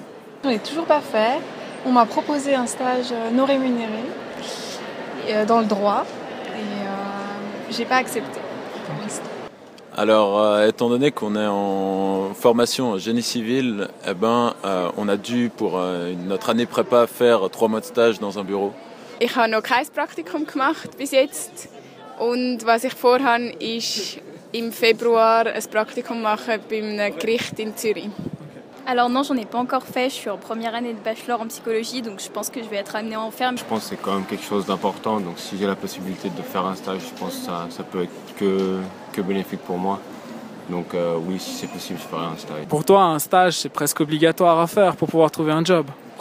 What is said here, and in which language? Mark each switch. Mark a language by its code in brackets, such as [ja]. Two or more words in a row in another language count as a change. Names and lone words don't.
[fr] On n'est toujours pas fait. On m'a proposé un stage non rémunéré dans le droit et j'ai pas accepté pour l'instant. Alors, étant donné qu'on est en formation en génie civil, on a dû pour notre année prépa faire 3 mois de stage dans un bureau. [de] Ich habe noch kein Praktikum gemacht bis jetzt und was ich vorhabe, ist im Februar ein Praktikum machen bei einem Gericht in Zürich. [fr] Alors non, j'en ai pas encore fait, je suis en première année de bachelor en psychologie, donc je pense que je vais être amenée à en faire. Je pense que c'est quand même quelque chose d'important, donc si j'ai la possibilité de faire un stage, je pense que ça peut être que bénéfique pour moi. Donc oui, si c'est possible, je ferai un stage. Pour toi, un stage, c'est presque obligatoire à faire pour pouvoir trouver un job?